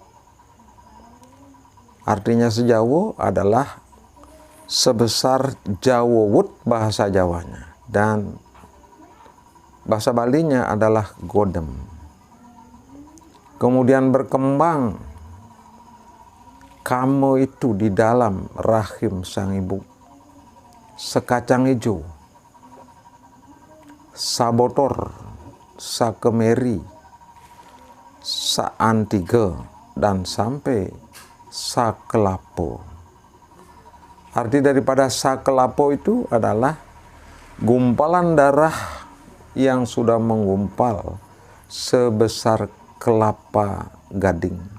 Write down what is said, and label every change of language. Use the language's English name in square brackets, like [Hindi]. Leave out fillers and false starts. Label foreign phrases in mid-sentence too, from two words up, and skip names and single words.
[Indonesian] Artinya sejawo adalah sebesar Jawowut bahasa Jawanya, dan bahasa Balinya adalah godem. Kemudian berkembang kamo itu di dalam rahim sang ibu, sekacang hijau, sabotor, sakemeri, saantiga, dan sampai sakelapo. Arti daripada sakelapo itu adalah gumpalan darah yang sudah menggumpal sebesar kelapa gading.